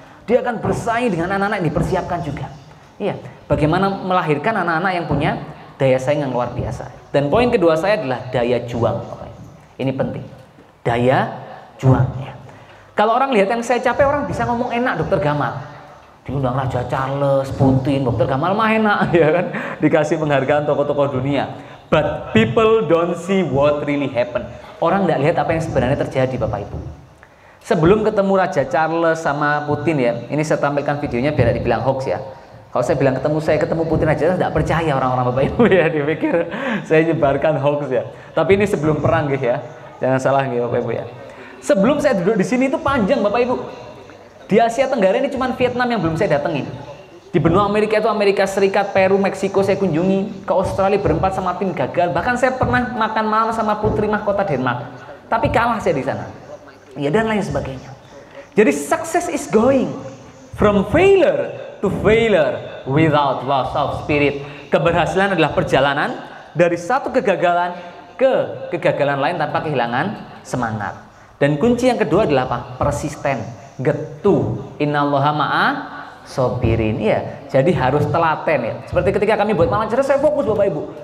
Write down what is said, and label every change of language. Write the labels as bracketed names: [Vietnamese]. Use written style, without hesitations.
[Indonesian] Dia akan bersaing dengan anak-anak yang dipersiapkan juga. Iya. Bagaimana melahirkan anak-anak yang punya daya saing yang luar biasa. Dan poin kedua saya adalah daya juang. Ini penting. Daya juang ya. Kalau orang lihat yang saya capai, orang bisa ngomong enak Dokter Gamal. Diundang Raja Charles, Putin, Dokter Gamal mah enak ya kan. Dikasih penghargaan tokoh-tokoh dunia. [English] But people don't see what really happen. [Indonesian] Orang tidak lihat apa yang sebenarnya terjadi Bapak Ibu. Sebelum ketemu Raja Charles sama Putin ya, ini saya tampilkan videonya biar tidak dibilang hoax ya. Kalau saya bilang saya ketemu Putin aja, tidak percaya orang-orang Bapak Ibu ya, dipikir saya nyebarkan hoax ya. Tapi ini sebelum perang gitu ya, jangan salah gitu Bapak Ibu ya. Sebelum saya duduk di sini itu panjang Bapak Ibu. Di Asia Tenggara ini cuma Vietnam yang belum saya datengin. Di benua Amerika itu Amerika Serikat, Peru, Meksiko saya kunjungi. Ke Australia berempat sama tim gagal. Bahkan saya pernah makan malam sama putri mahkota Denmark. Tapi kalah saya di sana. Ya dan lain sebagainya. [English] Jadi success is going from failure to failure without loss of spirit. [Indonesian] Keberhasilan adalah perjalanan dari satu kegagalan ke kegagalan lain tanpa kehilangan semangat. Dan kunci yang kedua adalah apa? Persisten, getu. [Arabic] Innallaha ma'a sobirin. [Indonesian] Iya, jadi harus telaten ya. Seperti ketika kami buat Malang Cerdas, saya fokus Bapak Ibu.